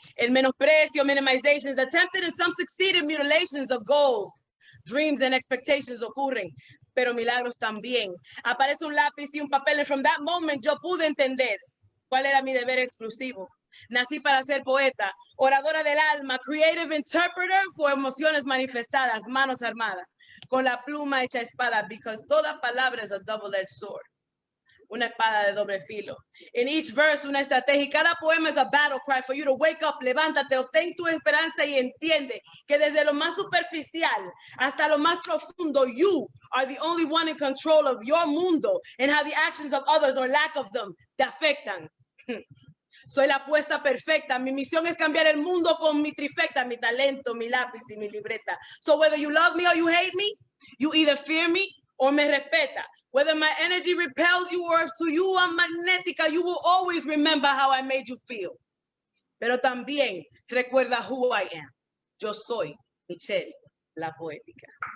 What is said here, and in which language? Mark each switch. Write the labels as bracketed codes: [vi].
[es] El menosprecio, [en] minimizations, attempted and some succeeded mutilations of goals. Dreams and expectations [es] ocurren, pero milagros también. Aparece un lápiz y un papel, [en] and from that moment [es] yo pude entender cuál era mi deber exclusivo. Nací para ser poeta, oradora del alma, [en] creative interpreter for [es] emociones manifestadas, manos armadas, con la pluma hecha espada, [en] because [es] toda palabra es [en] a double-edged sword. [es] Una espada de doble filo. [en] In each verse, [es] una estrategia, y cada poema es [en] a battle cry for you to wake up, [es] levántate, obtén tu esperanza y entiende que desde lo más superficial hasta lo más profundo, [en] you are the only one in control of your [es] mundo [en] and how the actions of others or lack of them [es] te afectan. Soy la apuesta perfecta. Mi misión es cambiar el mundo con mi trifecta, mi talento, mi lápiz y mi libreta. [en] So whether you love me or you hate me, you either fear me or [es] me respeta. [en] Whether my energy repels you or to you I'm [es] magnética, [en] you will always remember how I made you feel. [es] Pero también recuerda [en] who I am. [es] Yo soy Michelle, la poética.